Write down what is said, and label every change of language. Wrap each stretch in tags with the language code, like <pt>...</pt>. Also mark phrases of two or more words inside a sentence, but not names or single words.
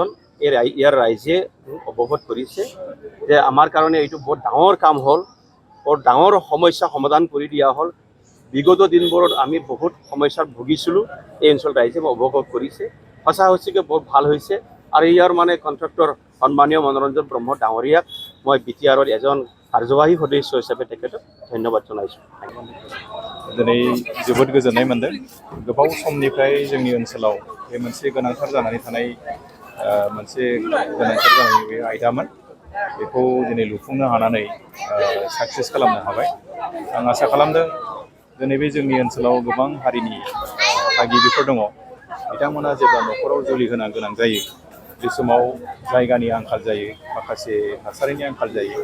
<as>ইয়াৰ ৰাইজে অৱগত কৰিছে যে আমাৰ কাৰণে এইটো বহুত ডাঙৰ কাম হ'ল, বৰ ডাঙৰ সমস্যা সমাধান কৰি দিয়া হ'ল। বিগত দিনবোৰত আমি বহুত সমস্যাত ভুগিছিলোঁ, এই অঞ্চল ৰাইজে অৱগত কৰিছে। সঁচা হৈছে কি বহুত ভাল হৈছে। আৰু ইয়াৰ কণ্ট্ৰেক্টৰ সন্মানীয় মনোৰঞ্জন ব্ৰহ্ম ডাঙৰীয়াক মই বিটিআৰৰ এজন কাৰ্যবাহী সদস্য হিচাপে তেখেতক ধন্যবাদ জনাইছোঁ।</as> <brx>दिनै जोबोद गोजोननाय मोनदों। गोबाव समनिफ्राय जोंनि ओनसोलाव बे मोनसे गोनांथार जानानै थानाय बे आयदामोन। बेखौ दिनै लुफुंनो हानानै साक्सेस खालामनो हाबाय। आं आसा खालामदों दिनै बे जोंनि ओनसोलाव गोबां हारिनि थागिबिफोर दङ, बिथांमोना जेब्ला न'खराव जुलि गोनां जायो, बे समाव जायगानि आंखाल जायो, माखासे थासारिनि आंखाल जायो।</brx>